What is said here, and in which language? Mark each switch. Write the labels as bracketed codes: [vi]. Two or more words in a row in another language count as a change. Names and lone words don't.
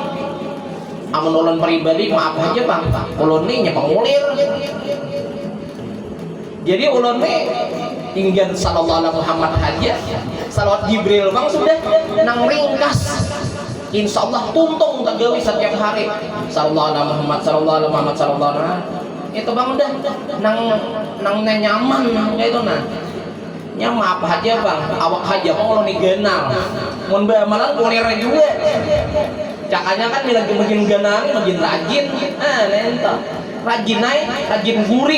[bjn] Amun ulun pribadi maaf aja bang, ulun nih nyepeng ulir. Jadi ulun nih tinggal [ar] صلى الله عليه محمد [bjn] aja, salawat Jibril bang sudah nang ringkas. [ar] إن شاء الله [bjn] tuntung tegawi setiap hari. [ar] صلى الله عليه محمد، صلى الله عليه محمد، صلى الله عليه. [bjn] Itu bang udah nang nyaman itu nah. Nyaman apa aja bang, awak aja bang ulun nih genal. Mun malah ulir juga. Cakanya kan bila makin genal makin rajin. Nento. Rajin naik, rajin guring.